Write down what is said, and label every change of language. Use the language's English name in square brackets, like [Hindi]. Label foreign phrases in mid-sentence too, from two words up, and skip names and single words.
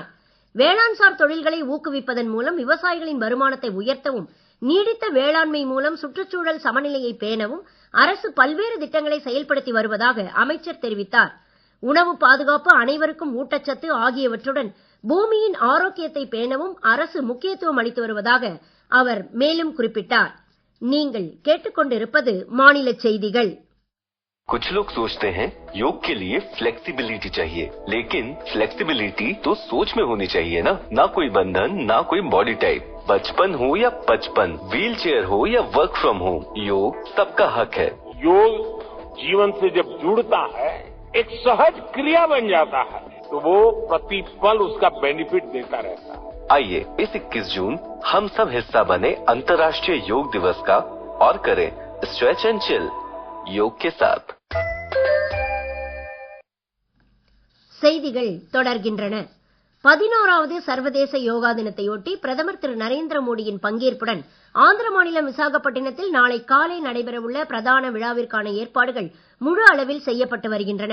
[Tamil] வேளாண்சார் தொழில்களை ஊக்குவிப்பதன் மூலம் விவசாயிகளின் வருமானத்தை உயர்த்தவும், நீடித்த வேளாண்மை மூலம் சுற்றுச்சூழல் சமநிலையை பேணவும் அரசு பல்வேறு திட்டங்களை செயல்படுத்தி வருவதாக அமைச்சர் தெரிவித்தார். உணவு பாதுகாப்பு, அனைவருக்கும் ஊட்டச்சத்து ஆகியவற்றுடன் பூமியின் ஆரோக்கியத்தை பேணவும் அரசு முக்கியத்துவம் அளித்து வருவதாக அவர் மேலும் குறிப்பிட்டார். நீங்கள் கேட்டுக்கொண்டிருப்பது மாநில செய்திகள். [Hindi] कुछ लोग सोचते हैं योग के लिए फ्लेक्सिबिलिटी चाहिए, लेकिन फ्लेक्सिबिलिटी तो सोच में होनी चाहिए ना कोई बंधन, ना कोई [English] body type. [Hindi] बचपन हो या 55, [English] wheel chair [Hindi] हो या [English] work from home, [Hindi] योग सबका हक है। योग जीवन से जब जुड़ता है, एक सहज क्रिया बन जाता है, तो वो प्रतिपल उसका बेनिफिट देता रहता है। आइए इस 21 जून हम सब हिस्सा बने अंतर्राष्ट्रीय योग दिवस का और करें [English] stretch and chill [Hindi] योग के साथ। [Tamil] செய்திகள் தொடர்கின்றன. 11வது சர்வதேச யோகா தினத்தையொட்டி பிரதமர் திரு நரேந்திர மோடியின் பங்கேற்புடன் ஆந்திர மாநிலம் விசாகப்பட்டினத்தில் நாளை காலை நடைபெறவுள்ள பிரதான விழாவிற்கான ஏற்பாடுகள் முழு அளவில் செய்யப்பட்டு வருகின்றன.